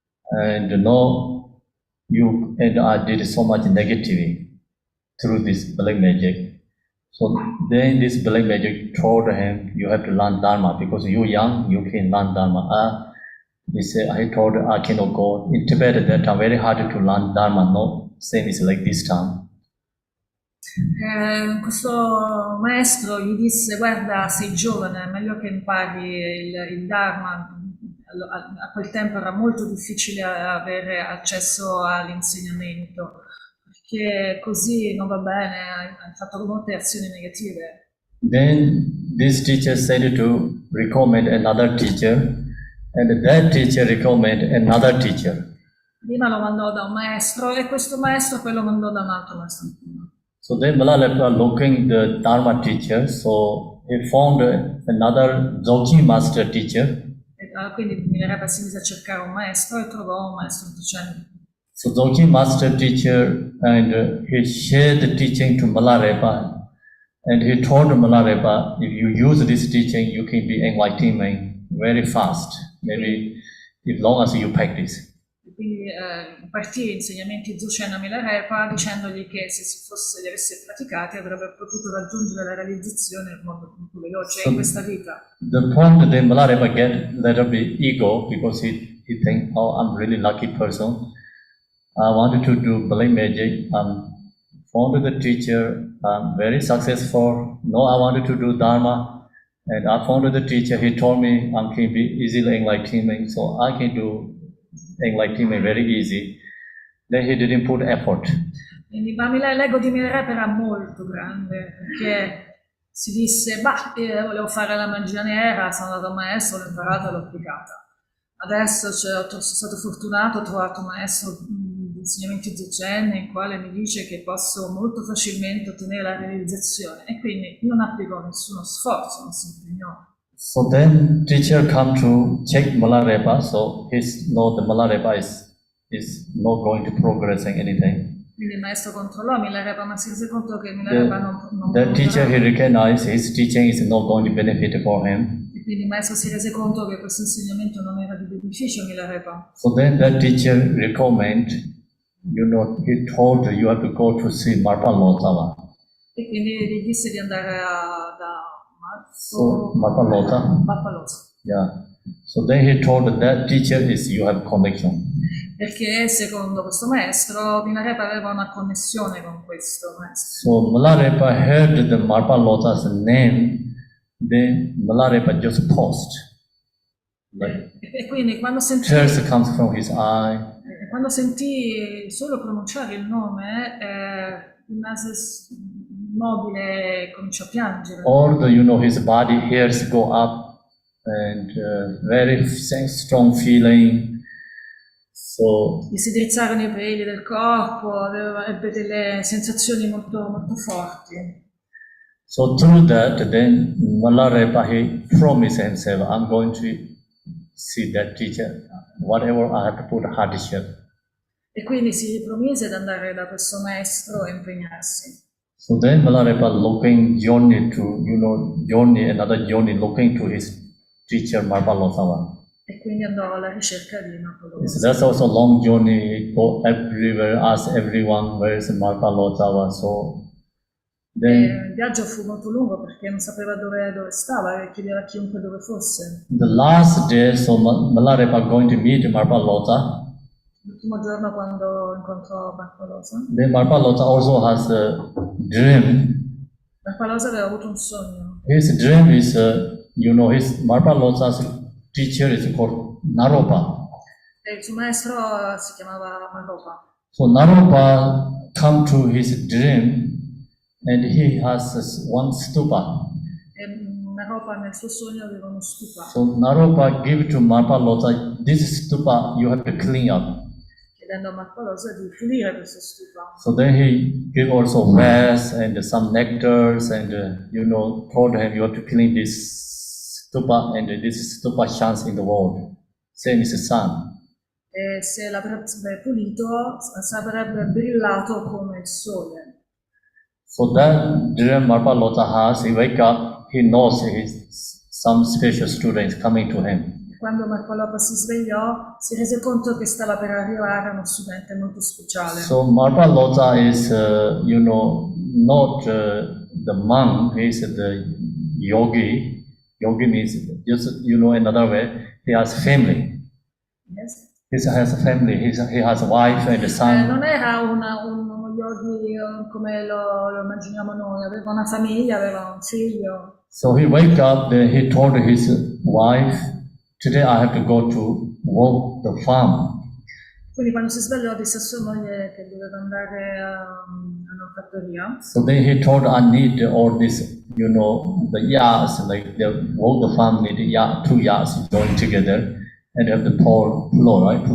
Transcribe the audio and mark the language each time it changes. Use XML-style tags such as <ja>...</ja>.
<en>And now you and I did so much negativity through this black magic. So then this black magic told him, you have to learn Dharma because you're young, you can learn Dharma. He said, I told I cannot go. In Tibet at that time, very hard to learn Dharma, no same is like this time.</en> <it>Questo maestro gli disse: guarda, sei giovane, è meglio che impari il Dharma. A quel tempo era molto difficile avere accesso all'insegnamento, perché così non va bene, hai fatto molte azioni negative.</it> <en>Then this teacher said to recommend another teacher, and that teacher recommended another teacher.</en> <it>Prima lo mandò da un maestro e questo maestro poi lo mandò da un altro maestro.</it> <en>So then Malalepa looking the Dharma teacher, so he found another Zochi master teacher.</en> <it>Quindi Milarepa si mise a cercare un maestro e trovò un maestro docente.</it> <en>So Zochi master teacher, and he shared the teaching to Malarepa, and he told Malarepa, if you use this teaching, you can be enlightening very fast, maybe as long as you practice.</en> <it>Quindi impartì insegnamenti Dzogchen a Milarepa dicendogli che se li avesse praticati avrebbe potuto raggiungere la realizzazione in modo molto veloce in questa vita.</it> <en>The point that Malarepa get a little bit ego because he think, oh, I'm really lucky person. I wanted to do black magic. Found the teacher. I'm very successful. No, I wanted to do Dharma, and I found the teacher. He told me I can be easily enlightening, so I can do enlightenment very easy. Then he didn't put effort.</en> <it>Quindi l'ego di Milarepa era molto grande, perché si disse, volevo fare la magia nera, sono andato al maestro, l'ho imparata e l'ho applicata. Adesso sono stato fortunato, ho trovato un maestro di insegnamenti Dzogchen nel quale mi dice che posso molto facilmente ottenere la realizzazione, e quindi non applicò nessuno sforzo, non si impegnò.</it> <en>So then teacher come to check Malarepa, so he's know the Malarepa is not going to progress in anything.</en> <it>Quindi il maestro controllò Milarepa, ma si rese conto che Milarepa non</it> <en>The teacher he recognized his teaching is not going to benefit for him.</en> <it>E quindi il maestro si rese conto che questo insegnamento non era di beneficio a Milarepa.</it> <en>So then that teacher recommend, he told you have to go to see Marpa Lotava.</en> <it>E quindi gli disse di andare da</it> <en>Marpa Lota. Yeah. So then he told that teacher is you have connection.</en> <it>Perché secondo questo maestro Milarepa aveva una connessione con questo maestro.</it> <en>So Milarepa heard the Marpa Lota's name, then Milarepa just paused.</en> <it>E quindi quando sentì,</it> <en>tears comes from his eye.</en> <it>Quando sentì solo pronunciare il nome, rimase immobile e cominciò a piangere.</it> <en>All the his body hairs go up and very strong feeling. So</en> <it>gli si drizzarono i peli del corpo, ebbe delle sensazioni molto, molto forti.</it> <en>So through that, then Milarepa he promised himself, I'm going to see that teacher, whatever I have to put hardship.</en> <it>E quindi si ripromise ad andare da questo maestro e impegnarsi.</it> <en>So then Milarepa looking journey to, another journey looking to his teacher Marpa Lotava.</en> <it>E quindi andò alla ricerca di Marpa Lotava.</it> <en>So that's also a long journey, go everywhere, ask everyone where is Marpa Lotava. So then</en> <it>il viaggio fu molto lungo perché non sapeva dove stava e chiedeva a chiunque dove fosse.</it> <en>The last day, so Milarepa going to meet Marpa Lota.</en> <it>L'ultimo giorno quando incontrò Marpa Lota.</it> <en>Then Marpa Lota also has a dream.</en> <it>Marpa Lota aveva avuto un sogno.</it> <en>His dream is, his Marpa Lota's teacher is called Naropa.</en> <it>E il suo maestro si chiamava Naropa.</it> <en>So Naropa come to his dream and he has one stupa.</en> <it>E Naropa nel suo sogno aveva uno stupa.</it> <en>So Naropa give to Marpa Lota, this stupa you have to clean up.</en> <it>Chiedendo a Marpa Lota di pulire questo stupa.</it> <en>So then he give also wares and some nectars and told him you have to clean this stupa and this stupa shines in the world. Same as the sun.</en> <it>E se l'avrebbe pulito sarebbe brillato come il sole.</it> <en>So that dream Marpa Lota has, he wake up, he knows some special students coming to him.</en> <it>Quando Marpa Lota si svegliò, si rese conto che stava per arrivare uno studente molto speciale.</it> <en>So Marpa Lota is, not the monk, he's the yogi. Yogi means just, another way, he has family. Yes. He has a family, he has a wife and a son.</en> <it>Non era uno yogi come lo immaginiamo noi, aveva una famiglia, aveva un figlio.</it> <en>So he wake up, then he told his wife, today I have to go to work the farm.</en> <it>Quindi quando si svegliò disse a sua moglie che doveva andare a una fattoria.</it> <en>So then he told, I need all this, the yards, like the work the farm need two yards joined together and have to plow, right?</en>